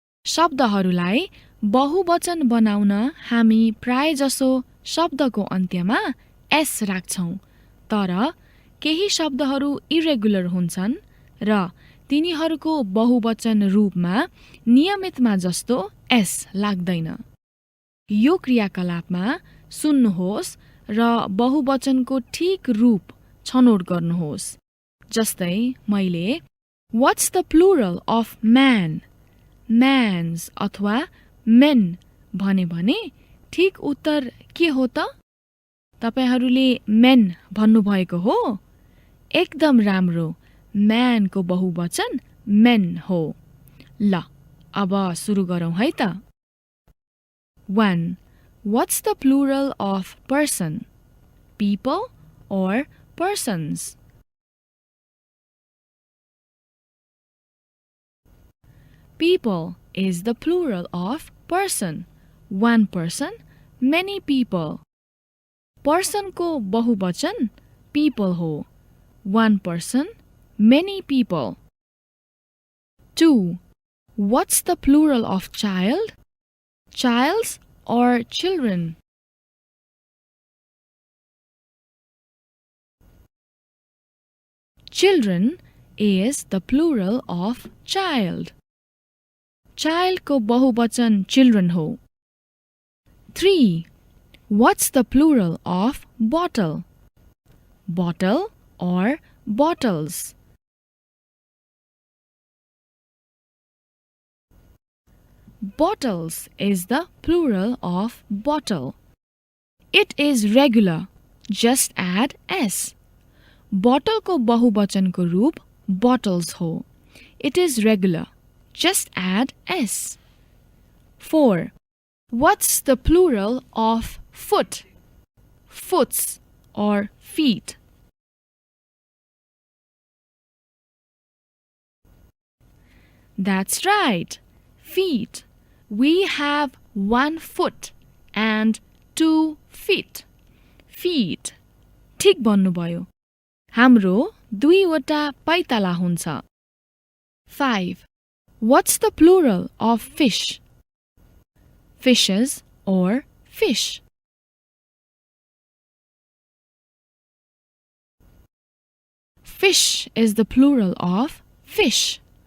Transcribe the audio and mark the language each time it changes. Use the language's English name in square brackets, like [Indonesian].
[Nepali] शब्दहरूलाई बहुवचन बनाउन हामी प्रायजसो शब्दको अन्त्यमा s राख्छौं, तर केही शब्दहरू इरेगुलर हुन्छन् र तिनीहरूको बहुवचन रूपमा नियमितमा जस्तो s लाग्दैन। यो क्रियाकलापमा सुन्नुहोस् र बहुवचनको ठीक रूप छनोट गर्नुहोस्। जस्तै मैले [English] What's the plural of man? [Nepali] Mans अथवा men भने ठीक उत्तर के हो त? तपाईहरूले men भन्नुभएको हो? एकदम राम्रो, man को बहुवचन men हो। ल, अब सुरु गरौँ है त। 1. [English] What's the plural of person? People or persons? People is the plural of person. One person, many people. [Nepali] Person को बहुवचन people हो. [English] One person, many people. 2. What's the plural of child? Childs or children? Children is the plural of child. [Nepali] Child को बहुवचन children हो. 3. [English] What's the plural of bottle? Bottle or bottles? Bottles is the plural of bottle. It is regular. Just add s. [Nepali] Bottle को बहुवचन को रूप bottles हो. [English] It is regular. Just add s. 4. What's the plural of foot? Foots or feet. That's right. Feet. We have 1 foot and 2 feet. Feet. [Nepali] ठीक भन्नुभयो. हाम्रो 2 वटा पाइताला हुन्छ. 5. [English] What's the plural of fish? Fishes or fish. Fish is the plural of fish.